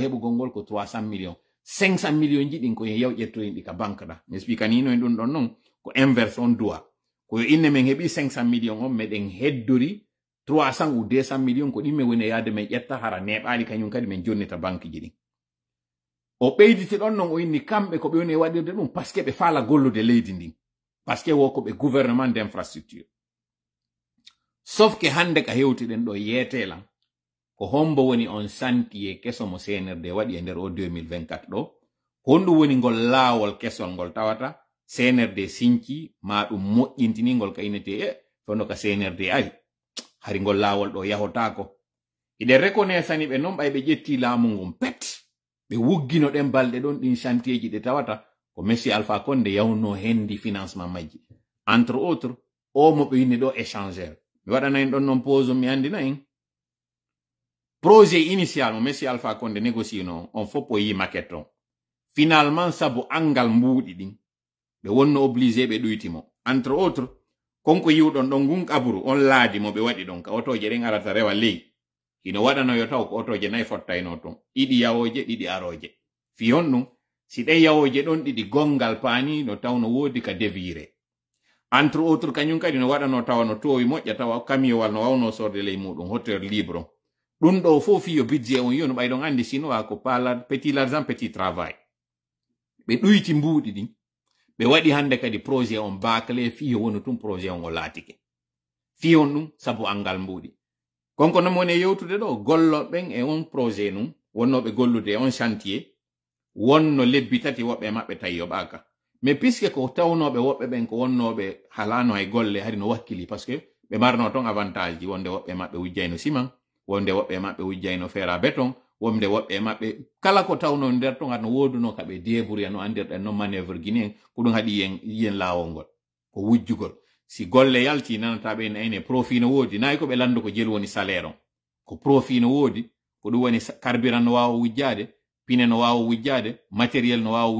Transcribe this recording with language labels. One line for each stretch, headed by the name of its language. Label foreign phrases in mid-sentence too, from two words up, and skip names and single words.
Fula: heɓugol ngol ko 300 millions 500 millions ji ɗin ko yew ƴettoyin ɗi ka banque ɗa mi explicanino en ɗum ɗon noon ko inverse on duwa ko yo inne men heɓi 500 millions on meɗen heddori 300 ou 200 millions ko ɗimme woni yaade men ƴetta hara neɓaali kañum kadi men jonnita banque ji ɗin o ɓeyditi ɗon non o inni kamɓe ko ɓe woni waɗirde ɗum
French: parce que
Fula: ɓe faala gollude leydi ndin
French: parce que
Fula: wo ko ɓe
French: gouvernement d'infrastructure
Fula: sauf que hande ka hewtiɗen ɗo yeetelan ko hombo woni on chantier keso mo CNRD waɗi e nder o 2024 ɗo honɗum woni ngol laawol kesol ngol tawata CNRD sinci ma ɗum moƴƴintiningol ka inete fono ka CNRD ari hari ngol laawol ɗo yahotako iɗen reconnaissani ɓe noon ɓay ɓe ƴetti laamu ngun pet ɓe wuggino ɗen balɗe ɗon ɗin chantier ji ɗe tawata ko Monsieur Alpha Condé yawno hendi financement majji
French: entre autres
Fula: o mo ɓe yinni ɗo échangeur mi waɗana en ɗon noon pause mi andina en
French: projet initial
Fula: mo Monsieur Alpha Condé négociino on fof o yi maquette on finalement sabu angal mbuuɗi ɗin ɓe wonno obligé ɓe ɗoytimo
French: entre autres
Fula: konko yiwɗon ɗon ngun kaburu on laadi mo ɓe waɗi ɗon ka otoje ɗen arata rewa ley hino waɗanoyo taw ko otoje nayi fottayno ton ɗiɗi yawoje ɗiɗi aroje fiyon ɗum si ɗen yawoje ɗon ɗiɗi gongal paani no taw no woodi ka devire
French: entre autres
Fula: kañum kadi no waɗano tawa no towi moƴƴa tawa kamiyowal no wawno sorde ley muɗum
French: hauteur libre
Fula: ɗum ɗo fof fiyo budget on yonu ɓayɗon andi chinois ko
French: petit l'argent petit travail
Fula: ɓe ɗuyti mbuuɗi ɗin ɓe waɗi hande kadi projet on baclé fiyo woni tum projet on o laatike fiyon ɗum sabu angal mbuuɗi konko non woni yewtude ɗo golloɓen e on projet num wonnoɓe gollude e on chantier wonno lebbi tati woɓɓe maɓɓe tawi yoɓaka
French: mais puisque
Fula: ko tawnoɓe woɓɓe ɓen ko wonnoɓe halano hay golle hari no wakkili
French: par ce que
Fula: ɓe marno ton avantage ji wonde woɓɓe maɓɓe wujjayno ciment wonde woɓɓe maɓɓe wujjayno
French: fer à béton
Fula: wonde woɓɓe maɓɓe kala ko tawno nder ton haɗno woduno kaɓe débrouille no andirɗen no
French: manœuvre guinéen
Fula: ko ɗum haɗi yen laawol ngol ko wujjugol si golle yalti nanata ɓe ene profit no woodi nayi ko ɓe landu ko jeli woni salaire on ko profit no woodi ko ɗum woni carburant no wawa wujjade pine no wawa wujjade matériel no wawa